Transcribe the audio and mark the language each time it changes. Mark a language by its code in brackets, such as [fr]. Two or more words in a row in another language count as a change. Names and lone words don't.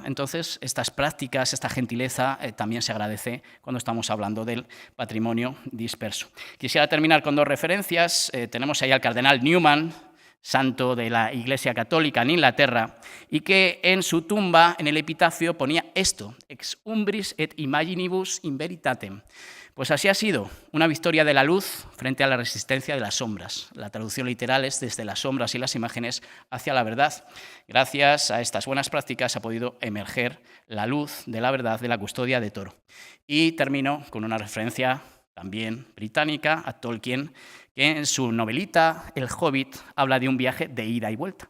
[es] Entonces, estas prácticas, esta gentileza también se agradece cuando estamos hablando del patrimonio disperso. Quisiera terminar con dos referencias. Tenemos ahí al cardenal Newman, santo de la Iglesia Católica en Inglaterra, y que en su tumba, en el epitafio, ponía esto: [la] ex umbris et imaginibus in veritatem. [es] Pues así ha sido, una victoria de la luz frente a la resistencia de las sombras. La traducción literal es desde las sombras y las imágenes hacia la verdad. Gracias a estas buenas prácticas ha podido emerger la luz de la verdad de la custodia de Toro. Y termino con una referencia también británica, a Tolkien, que en su novelita El Hobbit habla de un viaje de ida y vuelta.